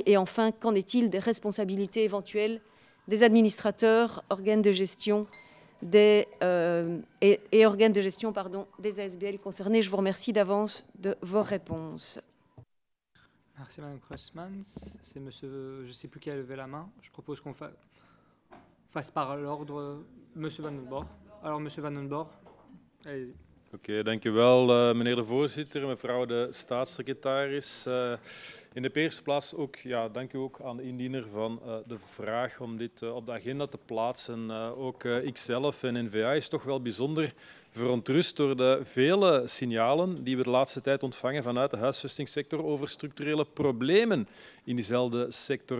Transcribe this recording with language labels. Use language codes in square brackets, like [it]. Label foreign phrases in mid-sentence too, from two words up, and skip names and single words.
[fr] Et enfin, qu'en est-il des responsabilités éventuelles des administrateurs, organes de gestion et organes de gestion des ASBL concernés? Je vous remercie d'avance de vos réponses. Merci Madame Creutzmann. C'est monsieur, je ne sais plus qui a levé la main. Je propose qu'on fasse par l'ordre Monsieur Van den Borg. Alors Monsieur Van den Borg, allez-y. [nl] Oké, dank u wel, meneer de voorzitter, mevrouw de staatssecretaris. In de eerste plaats ook, dank u ook aan de indiener van de vraag om dit op de agenda te plaatsen. Ook ikzelf en N-VA is toch wel bijzonder verontrust door de vele signalen die we de laatste tijd ontvangen vanuit de huisvestingssector over structurele problemen in diezelfde sector.